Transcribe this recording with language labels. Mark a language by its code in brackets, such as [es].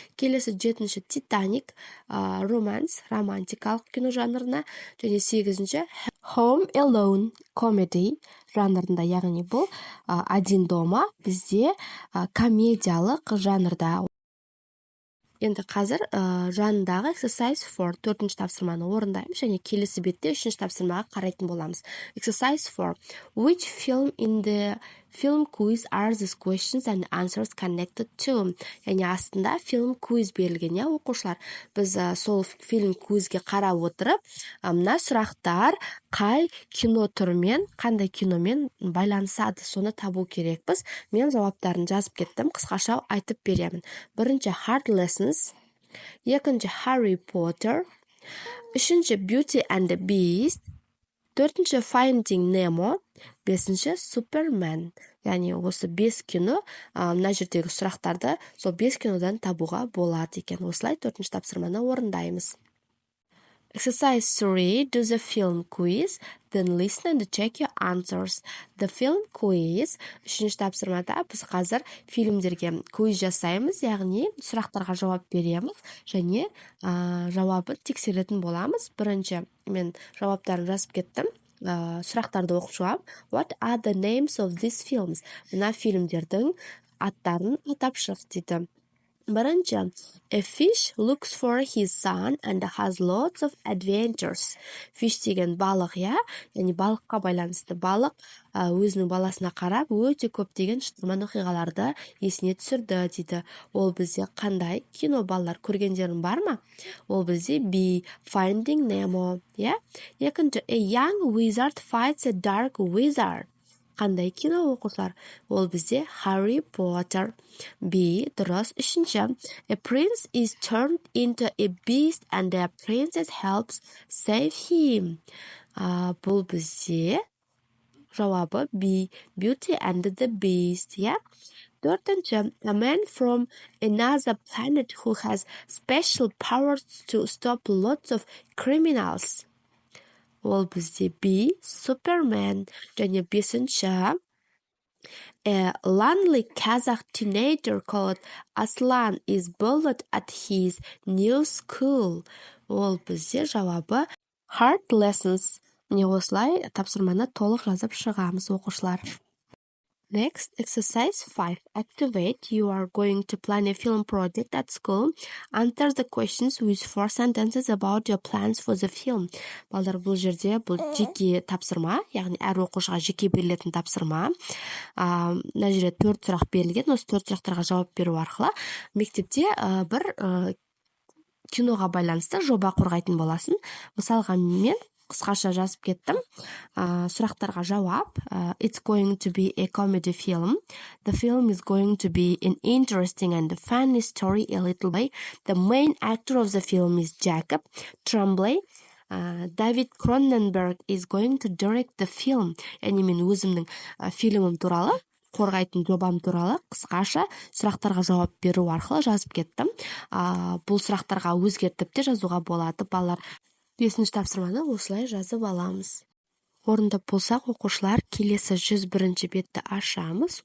[kk] Келесі 7 Titanic, romance, романтикалық кино жанрына. Және 8 Home Alone, comedy жанрында, яғни бұл один дома бізде комедиялық жанрда. Енді қазір жанындағы exercise 4, 4-ші тапсырманы орындаймыз және келесі бетте 3-ші тапсырмаға қарайтын боламыз. [en] Exercise 4. Which film in the film quiz are these questions and answers connected to? [kk] Яғни астында film quiz берілген, оқушылар. Біз сол film quizге қарап отырып, мына сұрақтар қай кино түрімен, қандай киномен байланысады, соны табу керекпіз. Мен жауаптарын жазып кеттім, қысқаша айтып беремін. Бірінші Hard Lessons, екінші Harry Potter, үшінші Beauty and the Beast, төртінші Finding Nemo, 5 Superman. Яғни осы 5 кино, мына жердегі сұрақтарды сол 5 кинодан табуға болады екен. Осылай 4-ші тапсырманы орындаймыз. [en] Exercise 3. Do the film quiz, then listen and check your answers. The film quiz. [kk] 3-ші тапсырмада біз қазір фильмдерге квиз жасаймыз, яғни сұрақтарға жауап береміз және жауабын тексеретін боламыз. Бірінші мен жауаптарын жазып кеттім. Сұрақтарды оқып шығам. [en] What are the names of these films? [kk] Мына фильмдердің аттарын атап шық дейді. [en] Бірінші, a fish looks for his son and has lots of adventures. [kk] Fish деген балық, яғни балыққа байланысты. Балық өзінің баласына қарап өте көптеген шытырман оқиғаларды есіне түсірді дейді. Ол бізде қандай кино, балалар көргендерің бар ма? Ол бізде [en] B, Finding Nemo. [kk] Екінші, [en] a young wizard fights a dark wizard. [kk] Қандай кино оқушылар? Ол бізде Harry Potter. B, дұрыс. [en] Үшінші, a prince is turned into a beast and a princess helps save him. [kk] Бұл бізде жауабы B, Beauty and the Beast. [en] Төртінші, a man from another planet who has special powers to stop lots of criminals. [kk] Ол бізде B, Superman. [en] Және бесінші, a lonely Kazakh teenager called Aslan is bullied at his new school. [kk] Ол бізде жауабы Hard Lessons. Міне осылай тапсырманы толық жазып шығамыз, оқушылар. [en] Next, exercise 5. Activate. You are going to plan a film project at school. Answer the questions with 4 sentences about your plans for the film. [kk] Балдар, бұл жерде бұл жеке тапсырма, яғни әр оқушыға жеке берілетін тапсырма. Мына жерде 4 сұрақ берілген. Осы 4 сұрақтарға жауап беру арқылы мектепте бір киноға байланысты жоба қорғайтын боласың. Мысалға мен қысқаша жазып кеттім. Сұрақтарға жауап. [en] It's going to be a comedy film. The film is going to be an interesting and funny story a little way. The main actor of the film is Jacob Tremblay. David Cronenberg is going to direct the film. [kk] Яғни мен өзімнің фильмім туралы, қорғайтын жобам туралы қысқаша сұрақтарға жауап беру арқылы жазып кеттім. Бұл сұрақтарға өзгертіп те жазуға болады. Балалар, 5-ші тапсырманы осылай жазып аламыз. Орындап болсақ, оқушылар, келесі 101-ші бетті ашамыз.